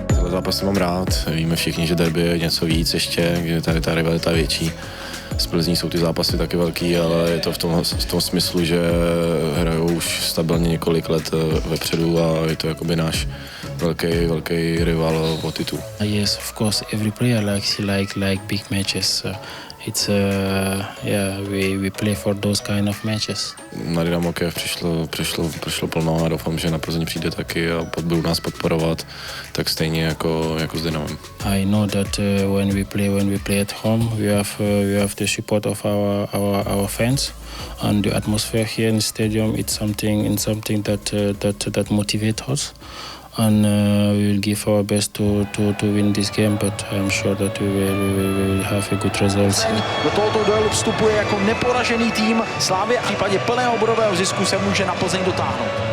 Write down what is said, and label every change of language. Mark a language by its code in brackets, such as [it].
[cs] Zápasy mám rád, víme všichni, že derby je něco víc ještě, že tady ta rivalita větší. Z Plzní jsou ty zápasy taky velký, ale je to v tom smyslu, že hrajou už stabilně několik let vepředu a je to jakoby náš velký rival o titul. [en] Yes, of course, every player likes big matches. it's we play for those kind of matches. [cs] Na Dynamo Kiev přišlo plno a doufám, že na Plzeň přijde taky a budou nás podporovat tak stejně jako s Dynamem. [en] I know that when we play at home, we have the support of our fans, and the atmosphere here in the stadium. It's something that motivates us. And we will give our best to win this game, but I'm sure that we will have a good results. [cs] Do tohoto duelu vstupuje jako neporažený tým. Slavia v případě plného bodového zisku se může na Plzeň dotáhnout.